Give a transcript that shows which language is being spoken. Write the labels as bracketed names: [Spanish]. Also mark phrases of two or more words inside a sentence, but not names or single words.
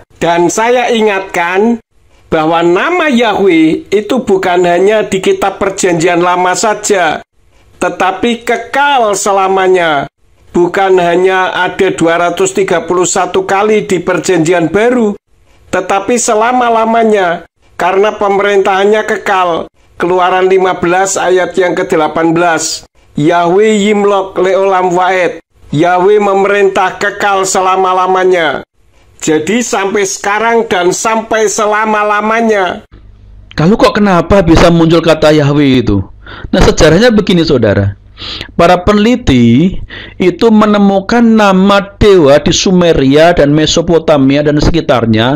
[Indonesian] Dan saya ingatkan bahwa nama Yahweh itu bukan hanya di kitab perjanjian lama saja, tetapi kekal selamanya. Bukan hanya ada 231 kali di perjanjian baru, tetapi selama-lamanya, karena pemerintahannya kekal. Keluaran 15 ayat yang ke-18. [Hebrew] יהוה ימלוך לעולם ועד. [Indonesian] Yahweh memerintah kekal selama-lamanya. Jadi sampai sekarang dan sampai selama-lamanya. Lalu kok kenapa bisa muncul kata Yahweh itu? Nah, sejarahnya begini saudara. Para peneliti itu menemukan nama dewa di Sumeria dan Mesopotamia dan sekitarnya.